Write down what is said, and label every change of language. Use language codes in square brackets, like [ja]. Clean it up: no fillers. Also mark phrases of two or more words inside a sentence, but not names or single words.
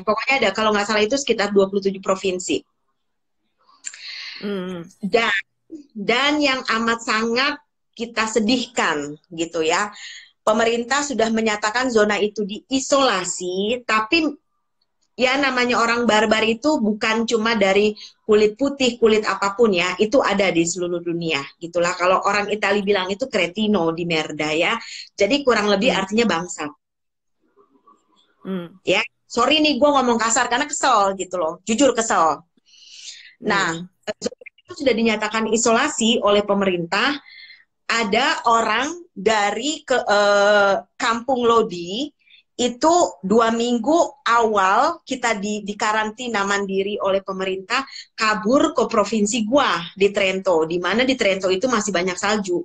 [id] Pokoknya ada, kalau nggak salah itu sekitar 27 provinsi. Dan yang amat sangat kita sedihkan gitu ya, pemerintah sudah menyatakan zona itu diisolasi, tapi ya namanya orang barbar itu bukan cuma dari kulit putih, kulit apapun ya, itu ada di seluruh dunia gitulah. Kalau orang Italia bilang itu [it] cretino di merda [id] ya, jadi kurang lebih artinya bangsa. Ya, sorry nih gue ngomong kasar karena kesel gitu loh, jujur kesel. Nah, itu sudah dinyatakan isolasi oleh pemerintah. Ada orang dari kampung Lodi itu 2 minggu awal kita di karantina mandiri oleh pemerintah, kabur ke provinsi gua di Trento, di mana di Trento itu masih banyak salju.